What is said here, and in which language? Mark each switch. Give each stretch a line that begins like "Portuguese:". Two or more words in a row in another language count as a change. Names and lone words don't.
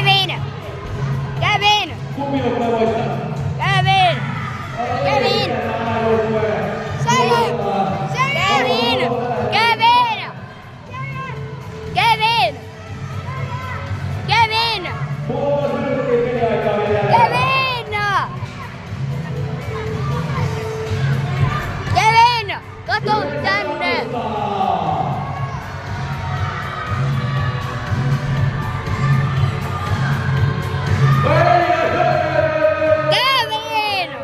Finnish: Kevin! Kumminokka voittaa. Kevin! Kevin! Kevin! Kevin! Kevin! Kevin! Puolitoista minuuttia peliaikaa vielä jäljellä. Kevin! Kevin! Kato tänne! Kevin!